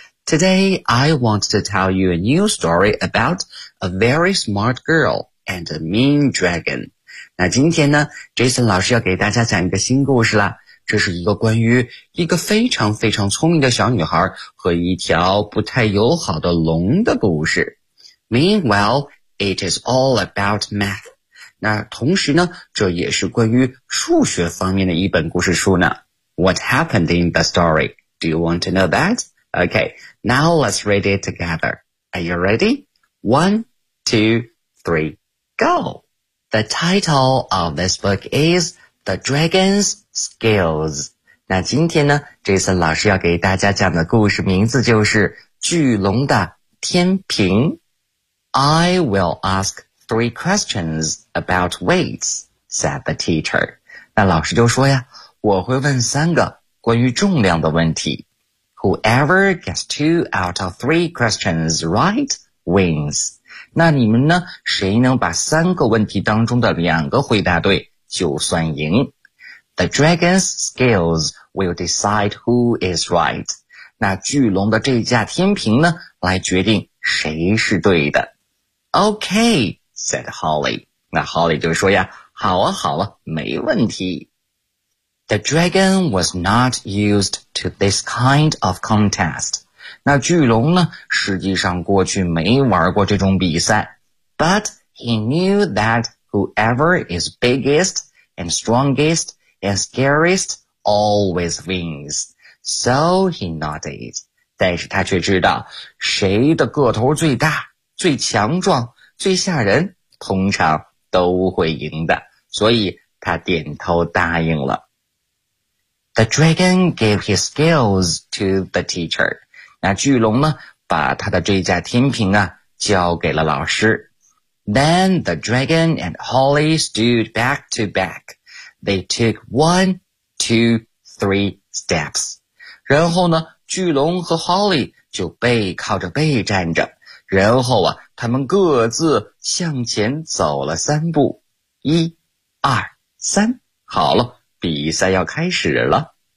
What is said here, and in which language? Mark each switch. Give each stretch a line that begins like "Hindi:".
English: Today, I want to tell you a new story about a very smart girl and a mean dragon.
Chinese: 那今天呢 ,Jason 老师要给大家讲一个新故事了。这是一个关于一个非常非常聪明的小女孩和一条不太友好的龙的故事。
English: Meanwhile, it is all about math.
Chinese: 那同时呢，这也是关于数学方面的一本故事书呢。
English: What happened in the story? Do you want to know that? Okay, now let's read it together. Are you ready? One, two, three, go! The title of this book is The Dragon's Skills.
Chinese: 那今天呢 ,Jason 老师要给大家讲的故事名字就是巨龙的天平。
English: I will ask three questions about weights, said the teacher.
Chinese: 那老师就说呀，我会问三个关于重量的问题。
English: Whoever gets two out of three questions right wins.
Chinese: 那你们呢，谁能把三个问题当中的两个回答对就算赢。
English: The dragon's scales will decide who is right.
Chinese: 那巨龙的这架天平呢，来决定谁是对的。
English: Okay, said Holly.
Chinese: 那 Holly 就说呀，好啊好啊，没问题。
English: The dragon was not used to this kind of contest.
Chinese: 那巨龙呢，实际上过去没玩过这种比赛。
English: But he knew that whoever is biggest and strongest and scariest always wins. So he nodded.
Chinese: 但是他却知道，谁的个头最大、最强壮、最吓人，通常都会赢的。所以他点头答应了。
English: The dragon gave his scales to the teacher.
Chinese: 那巨龙呢，把他的这架天平啊交给了老师。
English: Then the dragon and Holly stood back to back. They took one, two, three steps.
Chinese: 然后呢，巨龙和 Holly 就背靠着背站着，然后啊，他们各自向前走了三步。一、二、三，好了，比赛要开始了。